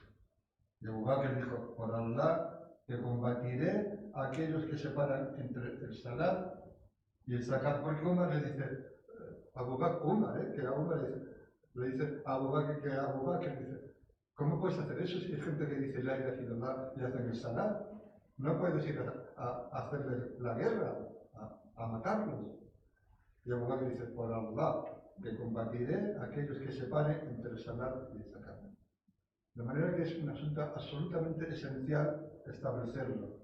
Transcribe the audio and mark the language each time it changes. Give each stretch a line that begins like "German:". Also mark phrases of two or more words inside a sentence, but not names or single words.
Spanish: Y Abu Bakr dijo: por Allah, que combatiré a aquellos que separan entre el salat y el zakat. Porque Umar le dice, Abu Bakr, que a Umar le dice a Abu Bakr, que a Abu Bakr dice: ¿cómo puedes hacer eso si hay gente que dice
Arabic: لا إله إلا الله
Spanish: y hacen el salat? No puedes ir a hacerles la guerra, a matarlos. Y Abu Bakr dice: por Allah, que combatiré a aquellos que separen entre el salat y el zakat. De manera que es un asunto absolutamente esencial establecerlo.